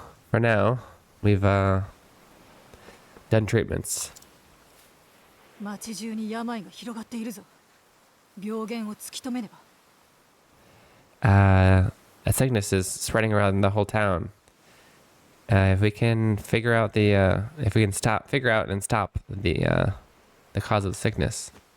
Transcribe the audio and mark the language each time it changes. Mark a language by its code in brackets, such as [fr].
[en] For now, we've done treatments. [ja] 町中に病が広がっているぞ。病原を突き止めねば。 [en] A sickness is spreading around the whole town. If we can figure out figure out and stop the cause of the sickness.